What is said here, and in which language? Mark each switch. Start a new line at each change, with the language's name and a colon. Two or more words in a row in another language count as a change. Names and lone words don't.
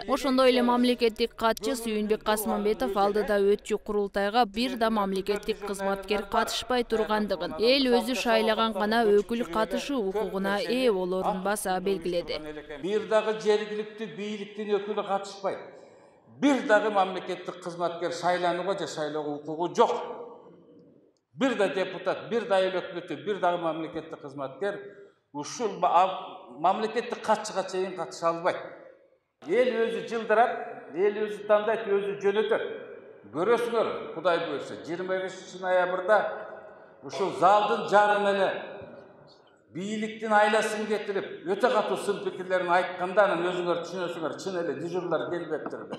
Kyrgyz: Ошондой эле мамлекеттик катчы Сүйүнбек Касмамбетов алдыда өтчү курултайга бир да мамлекеттик кызматкер катышпай тургандыгын, эл өзү шайлаган гана өкүл катышуу укугуна ээ болорун баса белгиледи. Бир дагы жергиликтүү бийликтин өкүлү катышпайт. Bir dağı memleketlik kızmatkar şaylанууга же шайлоого укугу жок. Bir da депутат, bir da өкмөтү, bir dağı memleketlik kızmatkar ушул мамлекеттик катчыга чейин катыша албайт. Эл өзү жылдырат, эл өзү тандайт, өзү жөнөтөт. Көрөсүңөр, Кудай буйрса, 25 ноябрда ушул залдын жарым эле бийликтин айласын кетирип, өтө катуу сын пикирлерин айтканда, анан өзүңөр түшүнөсүңөр, чын эле дежурлар келбептир.